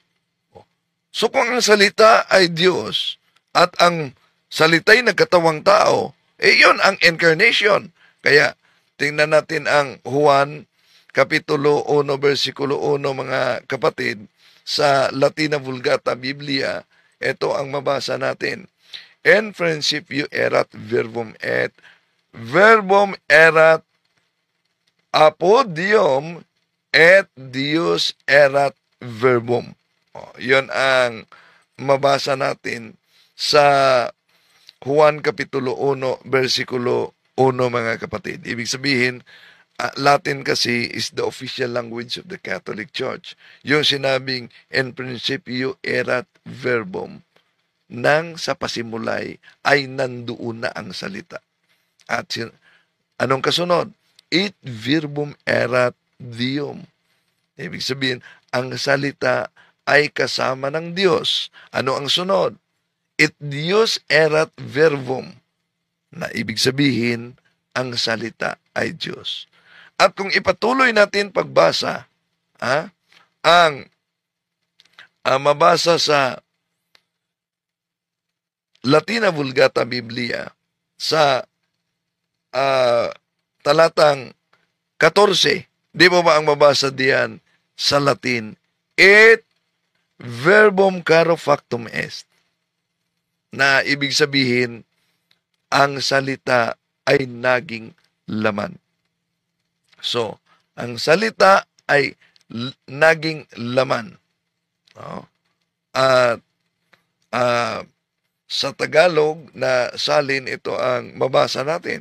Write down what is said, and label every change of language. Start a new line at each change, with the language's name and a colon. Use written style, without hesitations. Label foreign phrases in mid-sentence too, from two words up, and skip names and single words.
Filipino: So kung ang salita ay Diyos, at ang salita'y nagkatawang tao, yun ang incarnation. Kaya, tingnan natin ang Juan, Kapitulo 1, versikulo 1, mga kapatid, sa Latina Vulgata Biblia, ito ang mabasa natin.
Latin: En principio erat verbum et erat apud Deum et Deus erat verbum.
Filipino: Yun ang mabasa natin sa Juan Kapitulo 1, versikulo 1, mga kapatid. Ibig sabihin,
English: Latin kasi is the official language of the Catholic Church.
Filipino: Yung sinabing,
Latin: en principio erat verbum,
Filipino: nang sa pasimulay ay nandoon na ang salita. At anong kasunod?
Latin: Et verbum erat Deum.
Filipino: Ibig sabihin, ang salita ay kasama ng Diyos. Ano ang sunod?
Latin: Et Deus erat verbum.
Filipino: Na ibig sabihin, ang salita ay Diyos. At kung ipatuloy natin pagbasa, ang mabasa sa Latina Vulgata Biblia sa talatang 14, di ba ang mabasa diyan sa Latin?
Latin: Et verbum caro factum est.
Filipino: Na ibig sabihin, ang salita ay naging laman. So, ang salita ay naging laman. At sa Tagalog na salin, ito ang mabasa natin.